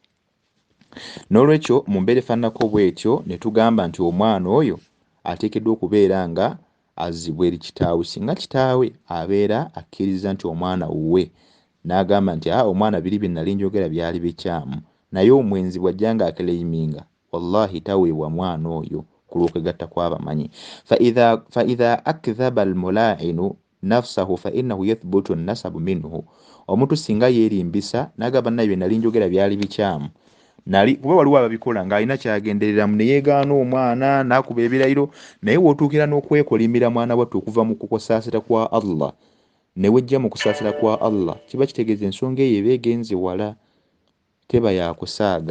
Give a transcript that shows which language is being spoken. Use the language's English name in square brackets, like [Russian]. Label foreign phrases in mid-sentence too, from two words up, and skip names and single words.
[Ganda] N'olwekyo mu mbeera efaananako bw'etyo ne tugamba nti omwana oyo ateekeddwa okubeera nga azzibwa eri kitaawe singa kitaawe abeera akkiriza nti omwana wuwe n'agamba nti omwana biri bye nnali njogera byali bikyamu, naye omwenzi bw'ajja ng'akireyiminga wallahi taweebwa mwana oyo ku lw'okwegatta kw'abamanyi. [Arabic] فإذا أكذب الملاعن نفسه فإنه يثبت نسبه منه. [Ganda] Omuntu singa yeerimbisa n'agamba naye bye nnali njogera byali bikyamu, kuba waliwo ababikola ng'alina kyagendereramu ne yeegaana omwana n'akuba ebirayiro, naye w'otuukira n'okwekolimira mwana wattu okuva mu kusaasira kwa Allah ne wejja mu kusaasira kwa Allah, kiba kitegeeza ensonga eyo eba egenze wala, teba yakusaaga.